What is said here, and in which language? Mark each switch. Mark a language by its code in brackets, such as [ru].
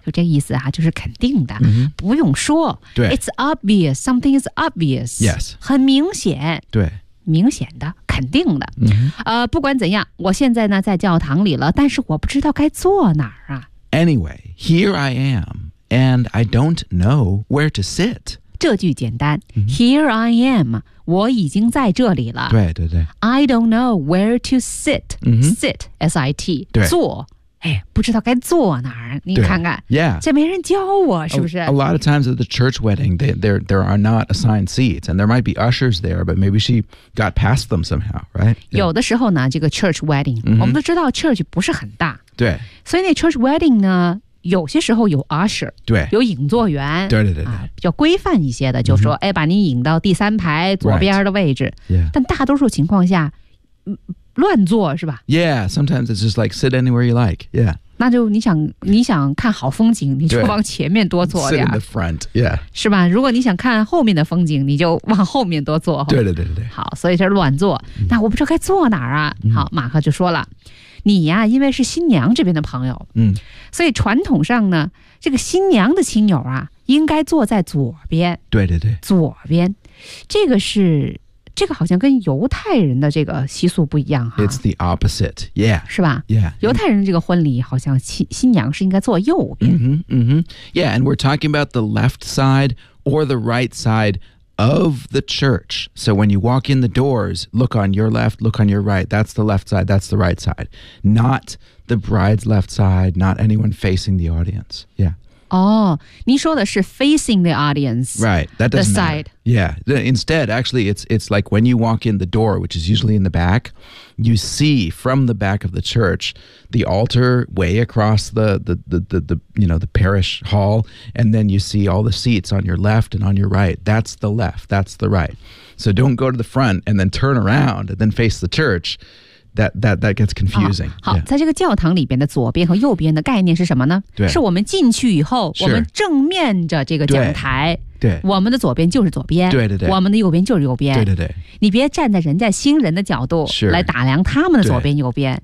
[zh] 就这个意思啊就是肯定的、 mm-hmm. 不用说对 [en] It's obvious, something is obvious Yes [zh] 很明显对明显的肯定的、 mm-hmm. 不管怎样我现在呢在教堂里了但是我不知道该坐哪儿啊 [en] Anyway, here I am and I don't know where to sit [zh] 这句简单、mm-hmm. [en] Here I am, [zh] 我已经在这里了对对对 [en] I don't know where to sit、 mm-hmm. Sit, S-I-T [zh] 对坐哎，不知道该坐哪儿，你看看 [en] ，Yeah， [zh] 这没人教我，是不是 [en] ？A lot of times at the church wedding, there are not assigned seats, and there might be ushers there, but maybe she got past them somehow, right?、 [zh] Yeah. 有的时候呢，这个 church wedding，、 mm-hmm. 我们都知道 church 不是很大，对，所以那 church wedding 呢，有些时候有 usher，对，有引座员，对对对对、啊，比较规范一些的，就说、mm-hmm. 哎，把你引到第三排左边的位置， [en] right. yeah. [zh] 但大多数情况下，乱坐是吧 [en] ？Yeah, sometimes it's just like sit anywhere you like. Yeah. [zh] 那就你想看好风景，你就往前面多坐点。 [en] Sit in the front. Yeah. [zh] 是吧？如果你想看后面的风景，你就往后面多坐。对对对对对。好，所以这乱坐。那我不知道该坐哪儿啊？好，马克就说了，你呀、因为是新娘这边的朋友，所以传统上呢，这个新娘的亲友啊，应该坐在左边。对对对。左边，这个是。这个好像跟犹太人的这个习俗不一样哈。 [en] It's the opposite, yeah. [zh] 是吧 [en] ？Yeah. [zh] 犹太人这个婚礼好像新娘是应该坐右边。 [en] Yeah, and we're talking about the left side or the right side of the church. So when you walk in the doors, look on your left, look on your right. That's the left side. That's the right side. Not the bride's left side. Not anyone facing the audience. Yeah. [zh] 您说的是 [en] facing the audience. Right, that doesn't the side. matter. Yeah, instead, actually, it's like when you walk in the door, which is usually in the back, you see from the back of the church, the altar way across the parish hall, and then you see all the seats on your left and on your right. That's the left, that's the right. So don't go to the front and then turn around and then face the church. That gets confusing.、 [zh] 好、 [en] yeah. [zh] 在这个教堂里边的左边和右边的概念是什么呢对是我们进去以后、 [en] sure. [zh] 我们正面着这个讲台对对我们的左边就是左边对对对我们的右边就是右边对对对你别站在人家新人的角度来打量他们的左边右边